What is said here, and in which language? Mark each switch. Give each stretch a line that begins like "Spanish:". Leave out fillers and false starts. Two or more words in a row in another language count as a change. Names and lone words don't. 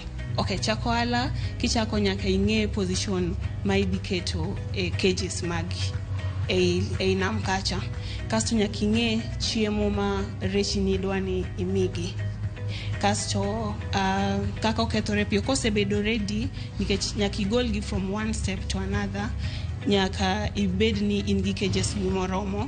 Luo (Kenya and Tanzania): Chako ohala, kichako nyaka ing'e position ma idhi keto e cages magi e nam kacha. Kasto nyaka ing'e chiemo ma rech ni dwani imigi. Kasto kaka okethore piyo kosebedo ready, nikech nyaka igolgi
English: from one step to another,
Luo (Kenya and Tanzania): nyaka ibed ni in gi cages moromo.